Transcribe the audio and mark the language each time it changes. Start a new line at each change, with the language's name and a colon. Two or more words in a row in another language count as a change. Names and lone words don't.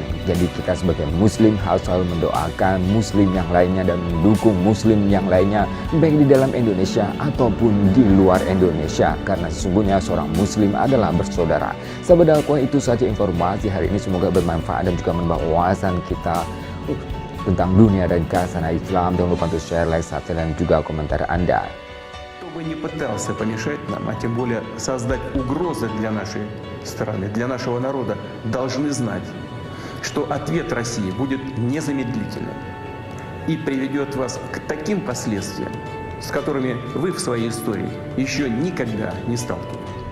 Indonesian: Jadi kita sebagai muslim harus selalu mendoakan muslim yang lainnya dan mendukung muslim yang lainnya, baik di dalam Indonesia ataupun di luar Indonesia, karena sesungguhnya seorang muslim adalah bersaudara. Sahabat dakwah, itu saja informasi hari ini, semoga bermanfaat dan juga menambah wawasan kita tentang dunia dan khazanah Islam. Jangan lupa untuk
English: share, like, subscribe,
Indonesian: dan juga komentar Anda.
Russian: Кто бы ни пытался помешать нам, а тем более создать угрозы для нашей страны, для нашего народа, должны знать, что ответ России будет незамедлительным и приведет вас к таким последствиям, с которыми вы в своей истории еще никогда не сталкивались.